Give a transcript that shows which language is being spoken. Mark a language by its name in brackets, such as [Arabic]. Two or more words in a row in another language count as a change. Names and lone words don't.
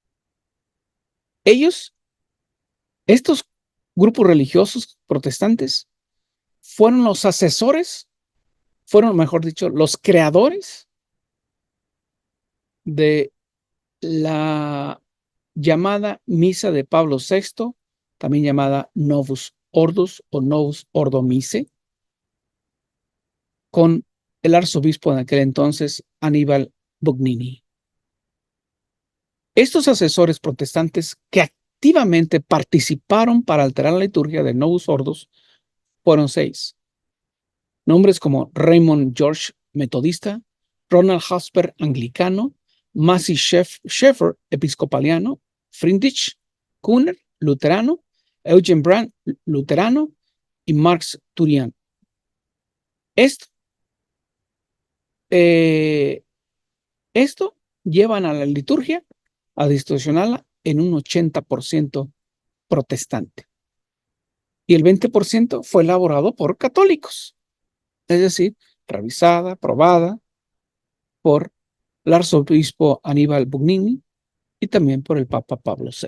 [Spanish] Estos grupos religiosos protestantes, fueron los asesores, fueron, mejor dicho, los creadores de la llamada Misa de Pablo VI, también llamada Novus Ordo o Novus Ordo Missae, con el arzobispo en aquel entonces, Aníbal Bugnini. Estos asesores protestantes que activamente participaron para alterar la liturgia de Novus Ordo fueron 6. Nombres como Raymond George, metodista; Ronald Hasper, anglicano; Massey Schaeffer, episcopaliano; Friedrich Kuhner, luterano; Eugen Brandt, luterano; y Marx Turian. Esto llevan a la liturgia a distorsionarla en un 80% protestante. Y el 20% fue elaborado por católicos, es decir, revisada, aprobada por el arzobispo Aníbal Bugnini y también por el Papa Pablo VI.